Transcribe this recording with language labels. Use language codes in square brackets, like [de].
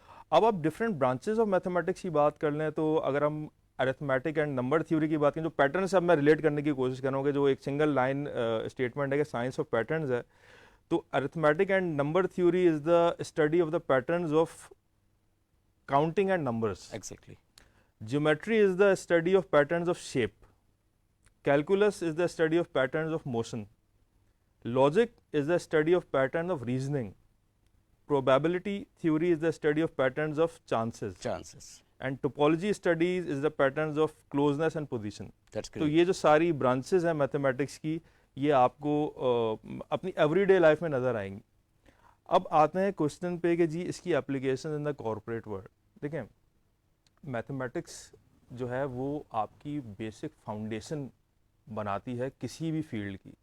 [ur] اب آپ different branches of mathematics کی بات کر لیں تو اگر ہم ارتھمیٹک اینڈ نمبر تھیوری کی بات کریں, جو پیٹرن سے اب میں ریلیٹ کرنے کی کوشش کروں گا, جو ایک سنگل لائن اسٹیٹمنٹ ہے کہ سائنس آف پیٹرنز ہے, تو [en] arithmetic and number theory is the study of the patterns of counting and numbers. Exactly. Geometry is the study of patterns of shape. Calculus is the study of patterns of motion. Logic is the study of patterns of reasoning. Probability theory is the study of patterns of chances. And topology studies is the patterns of closeness and position. That's correct. [ur] تو یہ جو ساری branches ہیں mathematics کی, یہ آپ کو اپنی ایوری ڈے لائف میں نظر آئیں گی. اب آتے ہیں کوشچن پہ کہ جی اس کی application in the corporate world. دیکھیں میتھمیٹکس جو ہے وہ آپ کی بیسک فاؤنڈیشن بناتی ہے کسی بھی فیلڈ کی.